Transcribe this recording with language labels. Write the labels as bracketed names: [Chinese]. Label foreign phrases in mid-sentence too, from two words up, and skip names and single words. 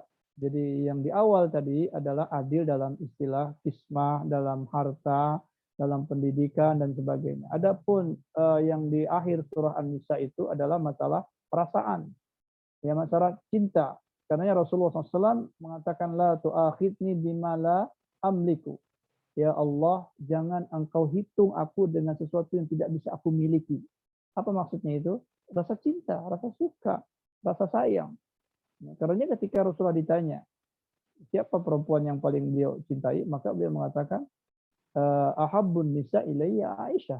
[Indonesian] Jadi yang di awal tadi adalah adil dalam istilah kismah, dalam harta, dalam pendidikan dan sebagainya. Adapun yang di akhir surah An-Nisa itu adalah masalah perasaan, ya, masalah cinta. Karena Rasulullah SAW mengatakan [Arabic] لا تؤاخذني بما لا أملك. [Indonesian] Ya Allah, jangan engkau hitung aku dengan sesuatu yang tidak bisa aku miliki. Apa maksudnya itu? Rasa cinta, rasa suka, rasa sayang. Nah, karena ketika Rasulullah ditanya, siapa perempuan yang paling beliau cintai, maka beliau mengatakan, [Arabic] أحب النساء إلي عائشة.